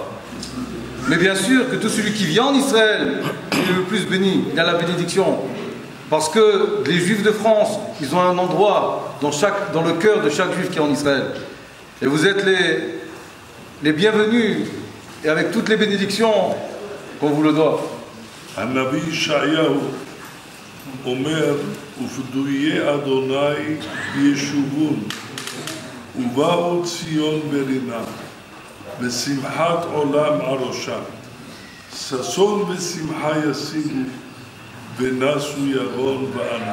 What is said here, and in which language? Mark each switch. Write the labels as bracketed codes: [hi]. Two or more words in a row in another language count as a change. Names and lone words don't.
[fr] Mais bien sûr que tout celui qui vient en Israël, il est le plus béni, il a la bénédiction. Parce que les Juifs de France, ils ont un endroit dans le cœur de chaque Juif qui est en Israël. Et vous êtes les bienvenus, et avec toutes les bénédictions qu'on vous le doit. [he] הנביא ישעיהו אומר, ופדויי אדוני ישובון, ובאו ציון ברינה, בשמחת עולם על ראשם. ששון ושמחה ישיגו, ונסו ירון וענה.